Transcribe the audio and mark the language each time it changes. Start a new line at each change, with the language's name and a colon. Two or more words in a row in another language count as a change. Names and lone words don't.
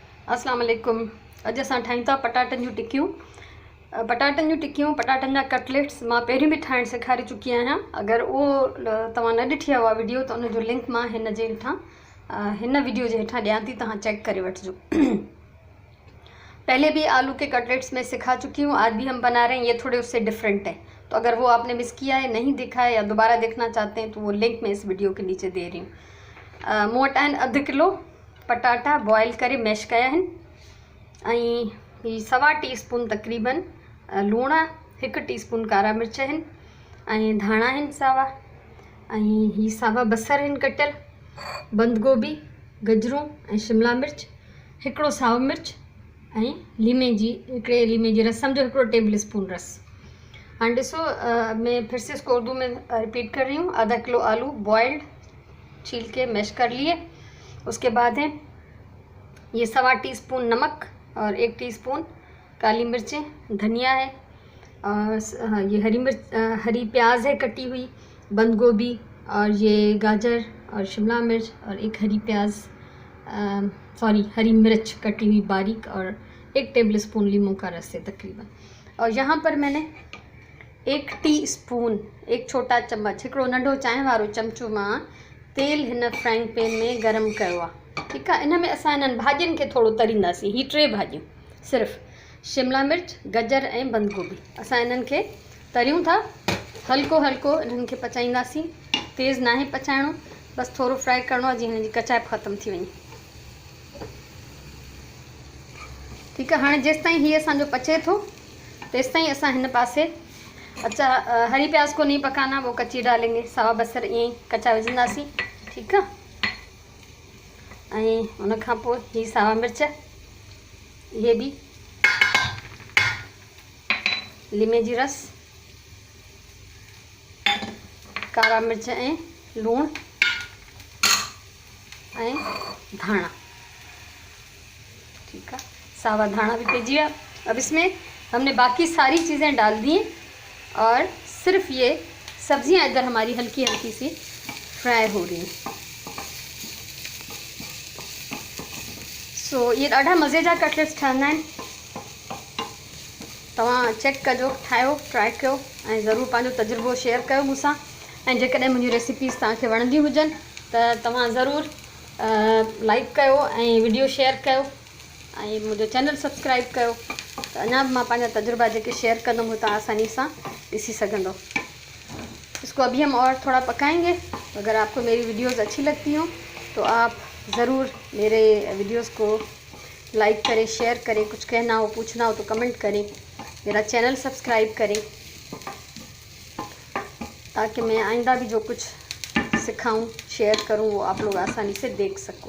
Arabic: السلام عليكم.
Sindhi: अॼु असां ठाहियूं था पटाटनि जूं टिकियूं। पटाटनि जा कटलेट्स मां पहिरीं बि ठाहिणु सेखारे चुकी आहियां। अगरि उहो तव्हां न ॾिठी आहे उहा वीडियो त उनजो लिंक मां हिन वीडियो जे हेठां ॾियां थी, तव्हां चेक करे वठिजो।
Hindi: पहले भी आलू के कटलेट्स में सिखा चुकी हूँ, आज भी हम बना रहे हैं। ये थोड़े उससे डिफरेंट है, तो अगर वो आपने मिस किया है, नहीं देखा है या दोबारा देखना चाहते हैं तो वो लिंक मैं इस वीडियो के नीचे दे रही हूँ।
Sindhi: मूं वटि आहिनि 1/2 किलो पटाटा बॉयल करे मैश कया आहिनि, ऐं ही 1/4 टीस्पून तक़रीबन लूण, 1 टीस्पून कारा मिर्च आहिनि, ऐं धाणा आहिनि सावा, ऐं ही सावा बसर आहिनि कटियल, बंद गोभी, गजरूं ऐं शिमला मिर्च, 1 साओ मिर्च ऐं लीमे जी रसम जो 1
English: table spoon
Sindhi: रस।
Hindi: हाँ ॾिसो, मैं फिर से इसको उर्दू में रिपीट कर रही हूँ। 1/2 किलो आलू बॉयल्ड छील के मैश कर लिए। उसके बाद है ये 1/4 टीस्पून नमक और 1 टीस्पून काली मिर्चें, धनिया है, और ये हरी प्याज है कटी हुई, बंद गोभी और ये गाजर और शिमला मिर्च और एक हरी मिर्च कटी हुई बारीक, और 1
English: table spoon
Hindi: लीमू का रस है तकरीबन। और यहाँ पर मैंने 1 टीस्पून, 1 छोटा चम्मच,
Sindhi: 1 नंढो चांहि वारो चमचो मां तेल हिन
English: frying pan
Sindhi: में गरम कयो आहे। ठीकु आहे। इन में असां इन्हनि भाॼियुनि खे थोरो तरींदासीं। ही 3 भाॼियूं, सिर्फ़ु शिमला मिर्च, गजर ऐं बंद गोभी, असां इन्हनि खे तरियूं था। हल्को हल्को इन्हनि खे पचाईंदासीं, तेज़ नाहे पचाइणो, बसि थोरो फ्राई करिणो आहे जीअं हिन जी कचाइप ख़तमु थी वञे। ठीकु आहे। हाणे जेसिताईं हीअ असांजो पचे थो तेसिताईं असां हिन पासे
Hindi: हरी प्याज को नहीं पकाना, वो कच्ची डालेंगे।
Sindhi: सावा बसर ईअं ई कचा विझंदासीं। ठीकु आहे। ऐं उन खां पोइ ही सावा मिर्च, इहे बि, लीमे जी रस, कारा मिर्च ऐं लूणु ऐं धाणा।
Hindi: ठीक है,
Sindhi: सावा धाणा
Hindi: भी पीजिए आप। अब इसमें हमने बाकी सारी चीज़ें डाल दी हैं और सिर्फ ये सब्जियां इधर हमारी हल्की हल्की सी फ्राई हो रही हैं। सो ये
Sindhi: ॾाढा मज़े जा कटलेट्स ठहंदा आहिनि। तव्हां चेक कजो, ठाहियो, ट्राई कयो ऐं ज़रूरु पंहिंजो तजुर्बो शेयर कयो मूंसां। ऐं जेकॾहिं मुंहिंजी रेसिपीज़ तव्हांखे वणंदी हुजनि त तव्हां ज़रूरु लाइक कयो ऐं वीडियो शेयर कयो ऐं मुंहिंजो चैनल सब्सक्राइब कयो, त अञा बि मां पंहिंजा तजुर्बा जेके शेयर कंदमि उहो तव्हां आसानी सां ॾिसी सघंदो।
Hindi: इसको अभी हम और थोड़ा पकाएंगे। अगर आपको मेरी वीडियोस अच्छी लगती हों तो आप ज़रूर मेरे वीडियोस को लाइक करें, शेयर करें, कुछ कहना हो, पूछना हो तो कमेंट करें, मेरा चैनल सब्सक्राइब करें, ताकि मैं आइंदा भी जो कुछ सिखाऊं, शेयर करूं, वो आप लोग आसानी से देख सको।